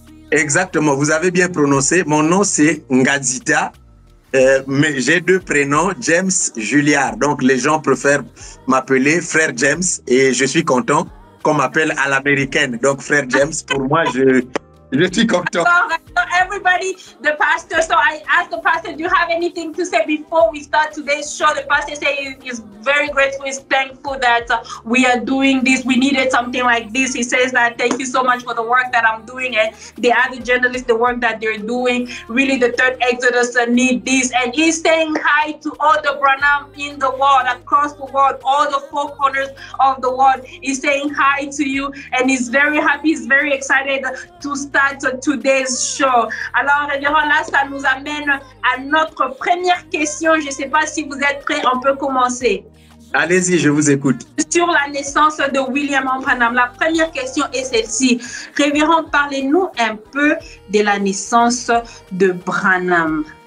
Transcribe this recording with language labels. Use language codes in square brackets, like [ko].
[fr] Exactement. Vous avez bien prononcé. Mon nom, c'est Ngadjita. Mais j'ai deux prénoms, James Juliard. Donc, les gens préfèrent m'appeler frère James et je suis content qu'on m'appelle à l'américaine. Donc, frère James, pour moi, je suis content. [en] So everybody, the pastor, so I asked the pastor, do you have anything to say before we start today's show? The pastor said he's very grateful, he's thankful that we are doing this. We needed something like this. He says that thank you so much for the work that I'm doing and the other journalists, the work that they're doing. Really, the third Exodus need this. And he's saying hi to all the Branham in the world, across the world, all the four corners of the world. He's saying hi to you and he's very happy, he's very excited to start today's show. [fr] Alors, là, ça nous amène à notre première question. Je ne sais pas si vous êtes prêts, on peut commencer. Allez-y, je vous écoute. Sur la naissance de William Branham, la première question est celle-ci. Révérend, parlez-nous un peu de la naissance de Branham.